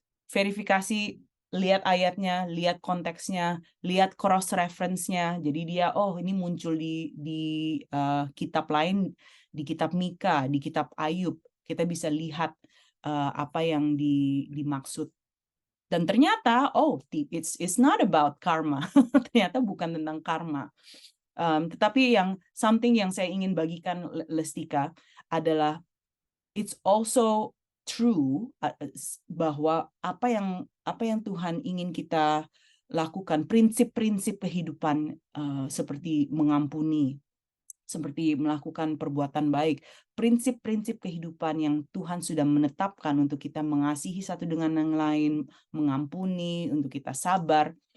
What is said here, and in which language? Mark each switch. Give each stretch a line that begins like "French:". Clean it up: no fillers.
Indonesian: Verifikasi, lihat ayatnya, lihat konteksnya, lihat cross reference-nya. Jadi dia, ini muncul di kitab lain, di kitab Mika, di kitab Ayub. Kita bisa lihat apa yang dimaksud. Dan ternyata,
English: it's not about karma.
Indonesian: Ternyata bukan tentang karma. Tetapi
English: something
Indonesian: yang saya ingin bagikan, Lestika, adalah
English: it's also true
Indonesian: bahwa apa yang Tuhan ingin kita lakukan, prinsip-prinsip kehidupan seperti mengampuni, seperti melakukan perbuatan baik, prinsip-prinsip kehidupan yang Tuhan sudah menetapkan untuk kita mengasihi satu dengan yang lain, mengampuni, untuk kita sabar.